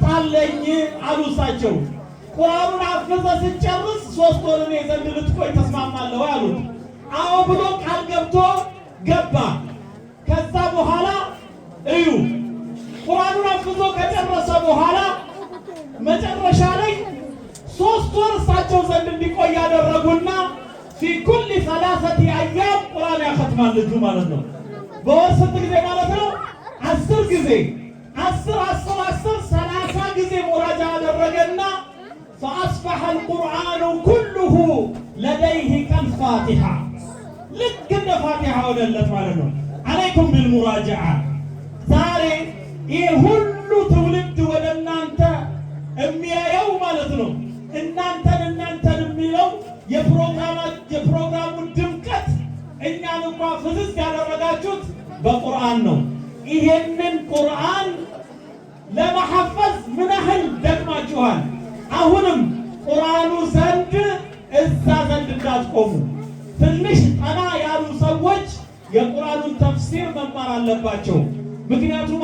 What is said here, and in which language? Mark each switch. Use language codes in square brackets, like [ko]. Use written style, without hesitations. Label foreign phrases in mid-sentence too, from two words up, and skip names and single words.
[am] አለኝ አሉ እሳቸው። ቁርአኑን አፍዘ ሲጨርስ 3 ወር እኔ ዘንድ ልትቆይ ተስማማለህ ወይ አሉት። አዎ ብሎ ቃል ገብቶ ገባ። ከዛ በኋላ እዩ ቁርአኑን አፍዞ ከጨረሰ በኋላ መጨረሻ ላይ 3 ወር እሳቸው ዘንድ እንዲቆይ ያደረጉና [ar] في كل 3 أيام [am] ቁርአን ያختማል ልጁ ማለት ነው። በወር ስንት ጊዜ ማለት ነው? 10 ጊዜ 30 ጊዜ ሙራጃ አደረገና [ar] فأصبح القرآن كله لديه كالفاتحة [am] ልክ እንደ ፋቲሃ ወደለት ማለት ነው። [ar] عليكم بالمراجعة። [am] ዛሬ ይሄ ሁሉ ትውልድ ወደ እናንተ የሚያየው ማለት ነው እናንተን የሚለው የፕሮግራሙ ድምቀት እኛን እንኳን ፍዝዝ ያደረጋችሁት በቁርአን ነው። ይሄንን ቁርአን ለመሐፈዝ ምን ያህል ደክማችኋል። አሁንም ቁርአኑ ዘንድ እዛ ዘንድ እንዳትቆሙ። ትንሽ ጠና ያሉ ሰዎች የቁርአኑን ተፍሲር መማር አለባቸው። ምክንያቱም